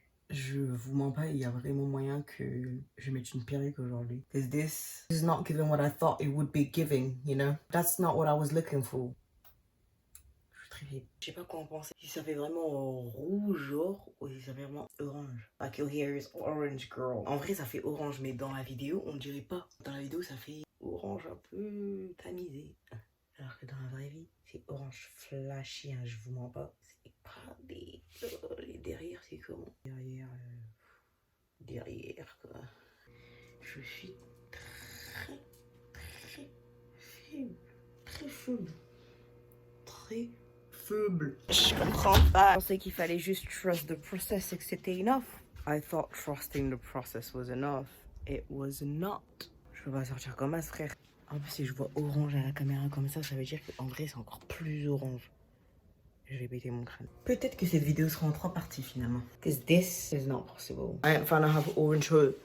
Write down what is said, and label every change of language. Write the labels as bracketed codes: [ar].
[fr] Je vous mens pas, il y a vraiment moyen que je mette une perruque aujourd'hui. [en] Because this is not giving what I thought it would be giving, you know? That's not what I was looking for. [fr] Je sais pas quoi en penser. Si ça fait vraiment rouge genre ou si ça fait vraiment orange. [en] Like your hair is orange girl. [fr] En vrai ça fait orange mais dans la vidéo on dirait pas. Dans la vidéo ça fait orange un peu tamisé. Alors que dans la vraie vie, c'est orange flashy, hein, je vous mens pas. C'est pas des... les derrière, c'est comment? Derrière, quoi. Je suis très faible. Très faible. Très faible. Je comprends pas. Je pensais qu'il fallait juste [en] trust the process [fr] et que c'était enough. [en] I thought trusting the process was enough. It was not. [fr] Je peux pas sortir comme as, frère. En plus, si je vois orange à la caméra comme ça veut dire qu'en vrai, c'est encore plus orange. Je vais péter mon crâne. Peut-être que cette vidéo sera en 3 parties finalement. [en] Because this is not possible. I ain't finna have orange hair.